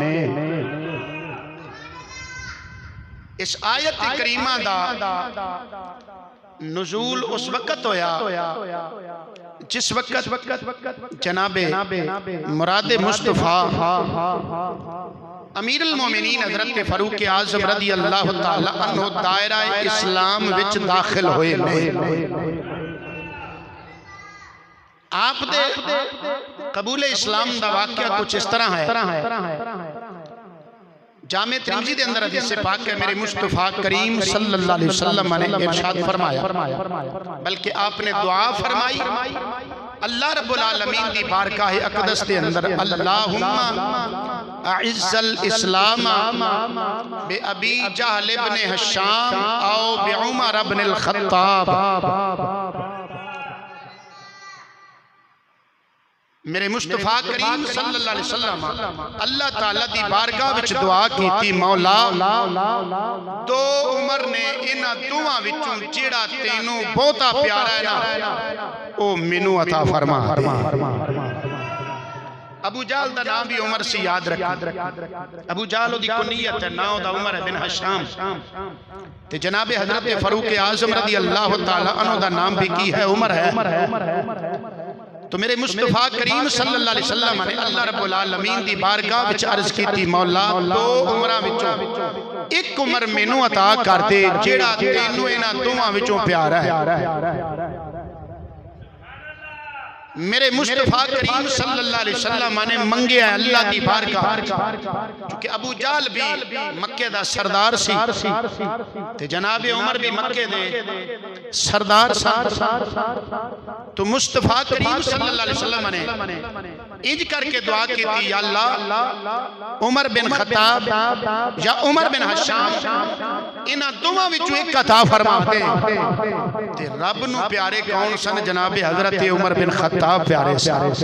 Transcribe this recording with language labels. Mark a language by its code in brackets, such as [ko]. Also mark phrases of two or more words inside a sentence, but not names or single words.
[pa] اس آیت کریمہ دا نزول اس وقت ہویا جس وقت جنابے مراد مصطفیٰ امیر المومنین حضرت فاروق اعظم [ar] رضي الله تعالى عنه [pa] دائرہ اسلام وچ داخل ہوئے نے. آپ دے قبول اسلام دا واقعہ کچھ اس طرح ہے. جامع ترمذی دے اندر حدیث پاک ہے، میرے مصطفیٰ کریم [ar] صلى الله عليه وسلم [pa] نے ارشاد فرمایا، بلکہ آپنے دعا فرمائی [ar] الله رب العالمين [pa] دی بارگاہ اقدس دے اندر, [ar] اللهم أعز الإسلام ب أبي جهل ابن هشام أو ب عمر ابن الخطاب. [pa] میرے مصطفیٰ کریم [ar] صلى الله عليه وسلم [pa] اللہ تعالیٰ دی بارگاہ وچ دعا کیتی، مولا دو عمر نے انہاں دوواں وچوں جہڑا تینوں بہتا پیارا ہے نا او مینوں عطا فرما دے. ابو جہل دا نام بھی عمر سے یاد رکھ. ابو جہل دی کنیت ہے، نام دا عمر بن ہشام، تے جنابے حضرت فاروق اعظم [ar] رضي الله تعالى عنه [pa] دا نام بھی کی ہے، عمر ہے. تو میرے مصطفیٰ کریم [ar] صلى الله عليه وسلم [pa] نے [ar] الله رب العالمين [pa] دی بارگاہ وچ عرض کی، مولا دو عمراں وچوں اک عمر مینوں عطا کر دے جہڑا تینوں انہاں دوواں وچوں پیارا ہے. میرے مصطفیٰ کریم [ar] صلى الله عليه وسلم [pa] نے منگیا اللہ کی بارگاہ، کیونکہ ابو جہل بھی مکے دا سردار سی تے جناب عمر بھی مکے دے سردار سن. تو مصطفیٰ کریم [ar] صلى الله عليه وسلم [pa] نے انج کرکے دعا کی تھی، یا اللہ عمر بن خطاب یا عمر بن ہشام انہاں دوواں وچوں اک عطا فرما دے. تے رب نوں پیارے کون سن? جناب حضرت عمر بن خطاب پیارے سے.